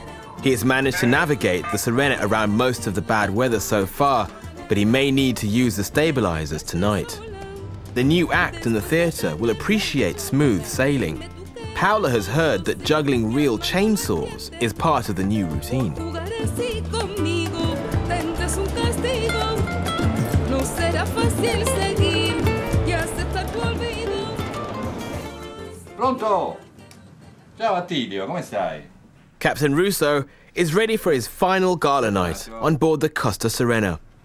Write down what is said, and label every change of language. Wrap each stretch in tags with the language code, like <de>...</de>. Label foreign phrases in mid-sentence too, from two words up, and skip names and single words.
<en>He has managed to navigate the Serena around most of the bad weather so far, but he may need to use the stabilizers tonight. The new act in the theatre will appreciate smooth sailing. Paola has heard that juggling real chainsaws is part of the new routine.</en> <es>si conmigo tendrás un castigo. No será fácil seguir y aceptar tu olvido.</es> <it>Pronto? Ciao Attilio, come stai?</it> <en>Captain Russo is ready for his final gala night on board the Costa Serena.</en>